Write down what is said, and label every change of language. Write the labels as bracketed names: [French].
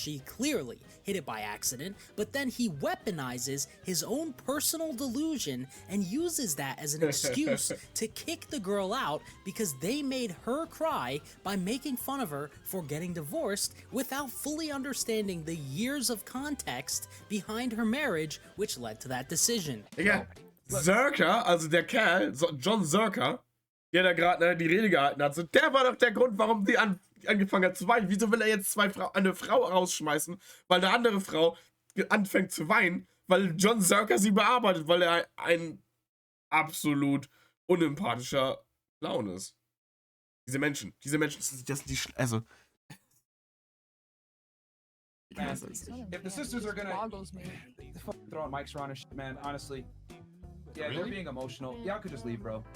[English] She clearly hit it by accident, but then he weaponizes his own personal delusion and uses that as an excuse to kick the girl out because they made her cry by making fun of her for getting divorced without fully understanding the years of context behind her marriage, which led to that decision. [German] Digga, Zerka, also der Kerl, John Zerka, der da gerade die Rede gehalten hat, so, der war doch der Grund, warum die angefangen hat zu weinen. Wieso will er jetzt eine Frau rausschmeißen, weil eine andere Frau anfängt zu weinen, weil John Zerka sie bearbeitet, weil er ein absolut unempathischer Clown ist. Diese Menschen sind das die also. [English] Man, if the sisters are gonna throwing mics around and shit, man, honestly, yeah, they're being emotional. Y'all could just leave, bro.